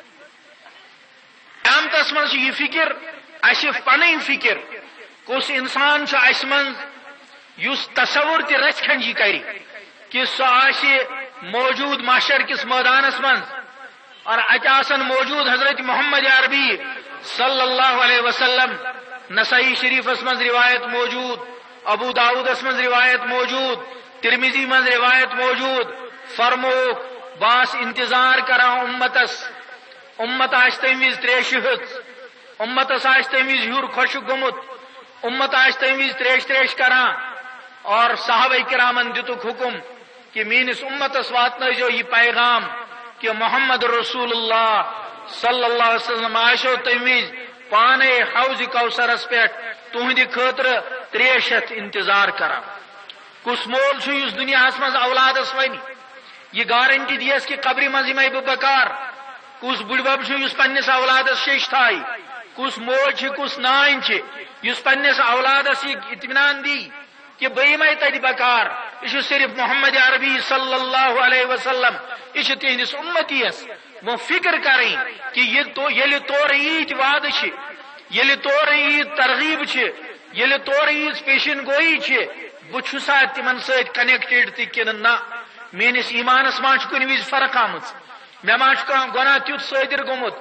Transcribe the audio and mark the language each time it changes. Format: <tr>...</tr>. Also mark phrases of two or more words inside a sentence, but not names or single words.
<ks>قیامتس منٛز چھِ یہ فکر اسہِ پنٕنۍ فکر کُس انسان چھُ اسہِ منٛز یُس تصور تہِ رژھِ کھنجی کرِ کہ سُہ آسہِ موجود محشر کس میدانس منٛز اور اتہِ آسن موجود حضرت محمد عربی</ks> <ar>صلی اللہ علیہ وسلم</ar> <ks>نسائی شریفس منٛز روایت موجود ابو داؤدس منٛز روایت موجود ترمذی منٛز روایت موجود فرموک باس انتظار کران امتس امت آس تمہ وز تریش امتس آس تمہ وز ہیور خۄشک گوٚمُت امت آس تمہ وز تریش تریش کران اور صحابہ کرامن دتُکھ حکم کہ میٲنِس امتس واتنٲیزیو یہ پیغام کہ</ks> <ar>محمد رسول اللہ صلی اللہ علیہ وسلم</ar> <ks>آسو تمہ وز پانے حوض کوثرس پہ تہندِ خٲطرٕ تریش ہٮ۪تھ انتظار کران کس مول چھُ یُس دنیاہس منٛز اولادس ونہِ یہ گارنٹی دیس کہ قبرِ منٛز یِمے بہٕ بکار کس بُڈبب چھُ یُس پننس اولادس شیٚش تھایہِ کس موج چھِ کس نانۍ چھِ یُس پننس اولادس یہ اطمینان دی کہ بہٕ یِمے تتہِ بکار یہ چھُ صرف محمد عربی</ks> <ar>صلی اللہ علیہ وسلم</ar> <ks>یہ چھُ تہندس امتیس</ks> <ur>وہ فکر کریں کہ</ur> <ks>ییٚلہِ تورٕ ییٖتۍ وعدٕ چھِ ییٚلہِ تورٕ ییٖژ ترغیب چھِ ییٚلہِ تورٕ ییٖژ پیشن گویی چھِ بہٕ چھُسا تِمن سۭتۍ کنیکٹڈ تہِ کِنہٕ نہ میٲنِس ایمانس منٛز چھِ کُنہِ وِزِ فرق آمٕژ مےٚ ما چھُ کانٛہہ گۄناہ تیُتھ صٲدِر گوٚمُت</ks>